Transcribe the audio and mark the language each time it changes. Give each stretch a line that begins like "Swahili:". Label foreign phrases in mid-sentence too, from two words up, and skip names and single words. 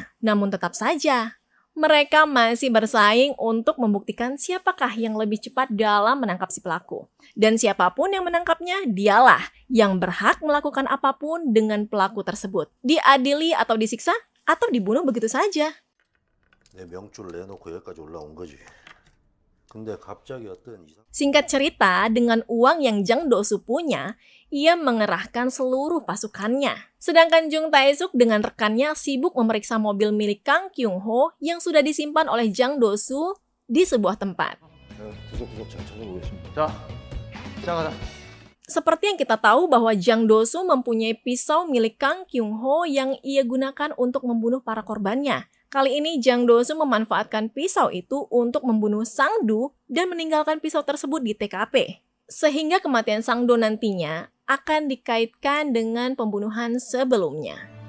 Indonesian: Namun tetap saja, mereka masih bersaing untuk membuktikan siapakah yang lebih cepat dalam menangkap si pelaku. Dan siapapun yang menangkapnya, dialah yang berhak melakukan apapun dengan pelaku tersebut. Diadili atau disiksa, atau dibunuh begitu saja.
Korean: 내 명줄을 내놓고 여기까지 올라온 거지. 근데 갑자기 어떤 이상
Indonesian: Singkat cerita, dengan uang yang Jang Do-soo punya, ia mengerahkan seluruh pasukannya. Sedangkan Jung Tae-suk dengan rekannya sibuk memeriksa mobil milik Kang Kyung-ho yang sudah disimpan oleh Jang Do-soo di sebuah tempat.
Korean: 구석구석 잘 찾아보겠습니다. 자, 시작하자.
Indonesian: Seperti yang kita tahu bahwa Jang Do-soo mempunyai pisau milik Kang Kyung-ho yang ia gunakan untuk membunuh para korbannya. Kali ini Jang Do-soo memanfaatkan pisau itu untuk membunuh Sang-do dan meninggalkan pisau tersebut di TKP. Sehingga kematian Sang-do nantinya akan dikaitkan dengan pembunuhan sebelumnya.